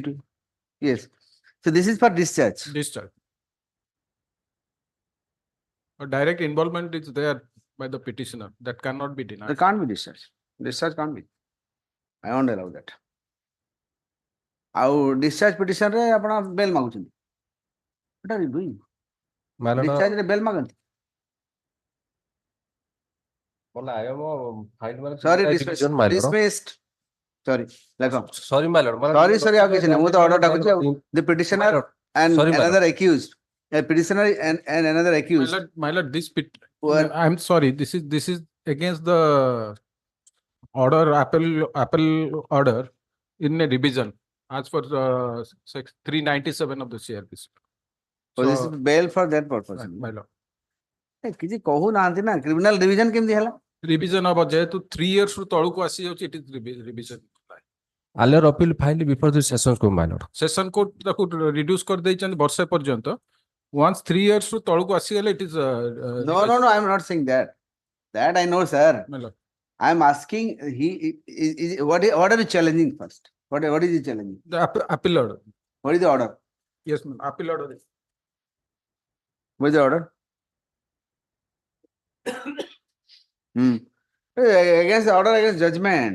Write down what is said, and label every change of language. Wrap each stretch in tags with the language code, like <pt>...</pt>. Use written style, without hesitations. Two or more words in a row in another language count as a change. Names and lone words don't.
<en>in between yes so this is for discharge Discharge. A direct involvement is there by the petitioner that cannot be denied. there can't be discharge can't be I won't allow that</en> <or>ଆଉ discharge petition ରେ ଆପଣ ବେଲ୍ ମାଗୁଛନ୍ତି</or> <en>what are you doing my lord.</en> <or>discharge ରେ ବେଲ୍ ମାଗନ୍ତି</or> <en>Well, I am fine, my lord. sorry Division, my lord. dismissed sorry ଲେଖ Sorry, my lord.</en> <or>sorry ଆଉ କିଛି ନାହିଁ ମୁଁ ତ ଅର୍ଡର ଡାକୁଛି ଆଉ</or> <en>the petitioner and Sorry, my another accused a petitioner and another accused My lord, this Well- I'm sorry. This is against the order apple order in a revision as per section 397 of the CRPC. so this is bail for that purpose My lord.</en> <or>କିଛି କହୁନାହାନ୍ତି ନା</or> <en>criminal division</en> <or>କେମିତି ହେଲା</or> <en>Revision of</en> <or>ଯେହେତୁ 3 years ରୁ ତଳକୁ ଆସି ଯାଉଛି</or> <en>it is revision. Earlier appeal filed before the sessions court, my lord. session court</en> <or>ତାକୁ ରିଡ୍ୟୁସ କରିଦେଇଛନ୍ତି ବର୍ଷେ ପର୍ଯ୍ୟନ୍ତ</or> <en>once 3 years</en> <or>ରୁ ତଳକୁ ଆସିଗଲେ</or> <en>it is no I'm not saying that I know sir My lord. I'm asking what are you challenging first what is he challenging The appeal order. what is the order Yes, ma'am. Appeal order. what is the order against the order against judgment</en>